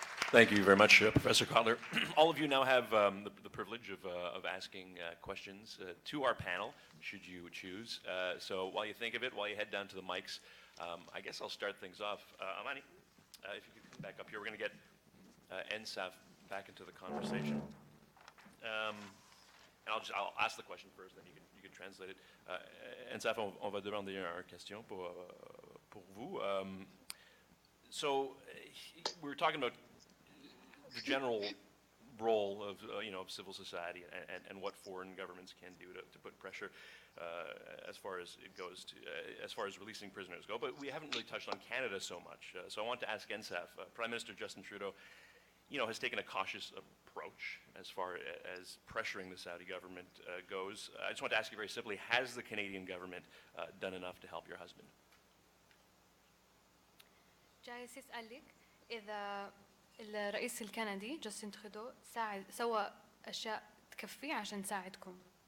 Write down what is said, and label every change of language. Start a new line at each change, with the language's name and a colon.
English: Thank you very much, Professor Cotler. All of you now have the privilege of asking questions to our panel, should you choose. So while you think of it, while you head down to the mics, I guess I'll start things off. Amani, if you could come back up here, we're going to get Ensaf back into the conversation. And I'll ask the question first, then you can translate it.
French: Ensaf, on va demander une question pour vous.
English: So we were talking about the general role of of civil society and what foreign governments can do to put pressure as far as it goes to as far as releasing prisoners go. But we haven't really touched on Canada so much. So I want to ask Ensaf. Prime Minister Justin Trudeau, has taken a cautious approach as far as pressuring the Saudi government goes. I just want to ask you very simply: has the Canadian government done enough to help your husband?
Arabic: جاي أسألك إذا الرئيس الكندي جاستن ترودو سوى أشياء تكفي عشان يساعدكم.